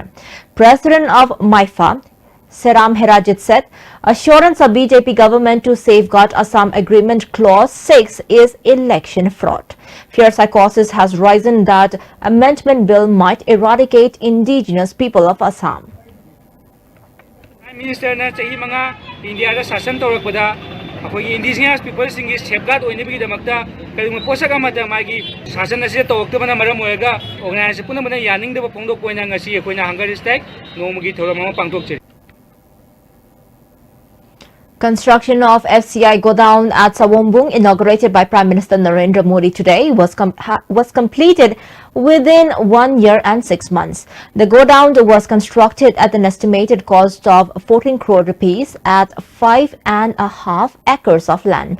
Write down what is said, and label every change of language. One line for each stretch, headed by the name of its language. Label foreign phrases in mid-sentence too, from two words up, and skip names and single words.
English: President of MIFA, Seram Herajit said, assurance of BJP government to safeguard Assam Agreement Clause 6 is election fraud. Fear psychosis has risen that amendment bill might eradicate indigenous people of Assam. Prime Minister
Manipuri: na chahi mga India da sasan tawrakpada akoi
English: indigenous people
Manipuri: singi safeguard oinibigi damakta kalung posak amada magi sasan ase tawraktaba na maram oiga organize puna mana yaning da pongdok poina ngasi akoina
English: hunger strike
Manipuri: nomagi thoramama pangtokche.
English: Construction of FCI godown at Sawombung, inaugurated by Prime Minister Narendra Modi today, was completed within 1 year and 6 months. The godown was constructed at an estimated cost of 14 crore rupees at 5.5 acres of land.